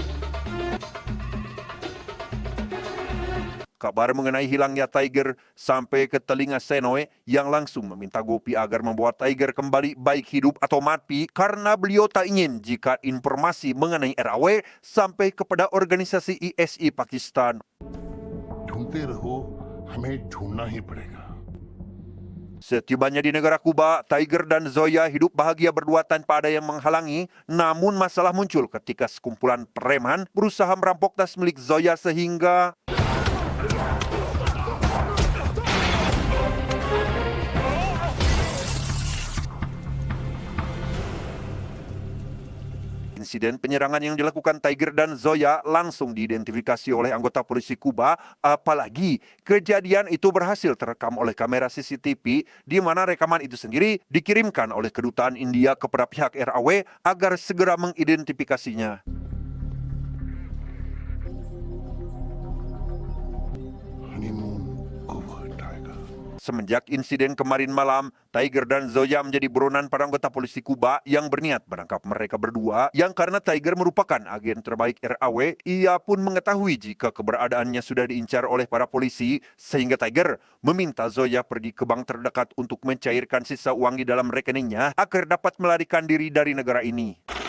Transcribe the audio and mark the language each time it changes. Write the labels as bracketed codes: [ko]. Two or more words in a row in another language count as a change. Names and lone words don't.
[id] Kabar mengenai hilangnya Tiger sampai ke telinga Senoy yang langsung meminta Gopi agar membawa Tiger kembali baik hidup atau mati karena beliau tak ingin jika informasi mengenai RAW sampai kepada organisasi ISI Pakistan. [hi] ढूंढते रहो हमें ढूंढना ही पड़ेगा [id] Setibanya di negara Kuba, Tiger dan Zoya hidup bahagia berdua tanpa ada yang menghalangi. Namun masalah muncul ketika sekumpulan preman berusaha merampok tas milik Zoya sehingga insiden penyerangan yang dilakukan Tiger dan Zoya langsung diidentifikasi oleh anggota polisi Kuba, apalagi kejadian itu berhasil terekam oleh kamera CCTV di mana rekaman itu sendiri dikirimkan oleh kedutaan India kepada pihak RAW agar segera mengidentifikasinya. [en] honeymoon over Tiger [id] Semenjak insiden kemarin malam, Tiger dan Zoya menjadi buronan para anggota polisi Kuba yang berniat menangkap mereka berdua, yang karena Tiger merupakan agen terbaik RAW, ia pun mengetahui jika keberadaannya sudah diincar oleh para polisi, sehingga Tiger meminta Zoya pergi ke bank terdekat untuk mencairkan sisa uang di dalam rekeningnya agar dapat melarikan diri dari negara ini.